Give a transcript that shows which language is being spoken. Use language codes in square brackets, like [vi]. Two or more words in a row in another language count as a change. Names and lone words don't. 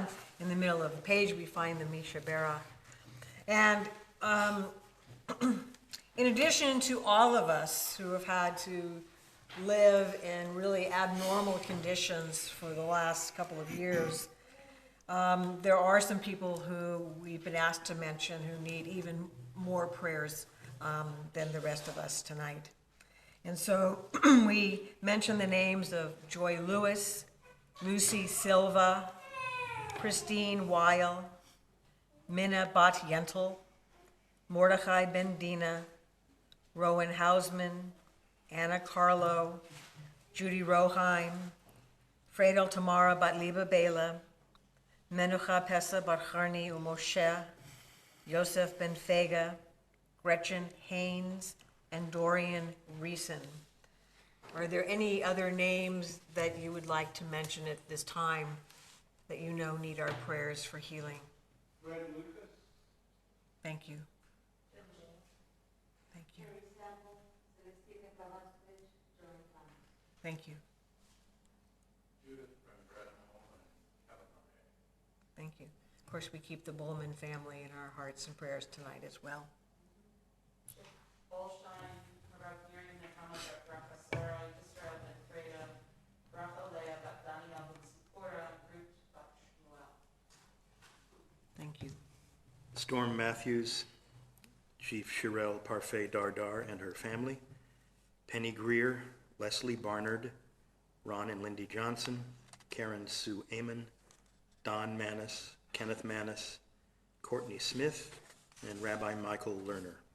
[en] In the middle of the page, we find the Misha Barak. And in addition to all of us who have had to live in really abnormal conditions for the last couple of years, there are some people who we've been asked to mention who need even more prayers than the rest of us tonight. And so we mention the names of Joy Lewis, Lucy Silva, Christine Weil, Minna Bat Yentel, Mordechai Ben Dina, Rowan Hausman, Anna Carlo, Judy Roheim, Fredel Tamara Bat Liba Bela, Menucha Pesa Bat Charni Umoshe, Yosef Ben Fega, Gretchen Haynes, and Dorian Reeson. Are there any other names that you would like to mention at this time that you know need our prayers for healing? Fred Lucas. Thank you. Thank you. Thank you. Judith from Bretton and California. Thank you. Of course, we keep the Bullman family in our hearts and prayers tonight as well. Bolstein, Rav Miriam Nechama, Rafa Sarah, Yisrael Ben Freda, Rafa Leah, Bat Daniel Ben Sipora, Ruth Bat Shmuel. Thank you. Storm Matthews, Chief Shirel Parfait Dardar and her family, Penny Greer, Leslie Barnard, Ron and Lindy Johnson, Karen Sue Amon, Don Manis, Kenneth Manis, Courtney Smith, and Rabbi Michael Lerner.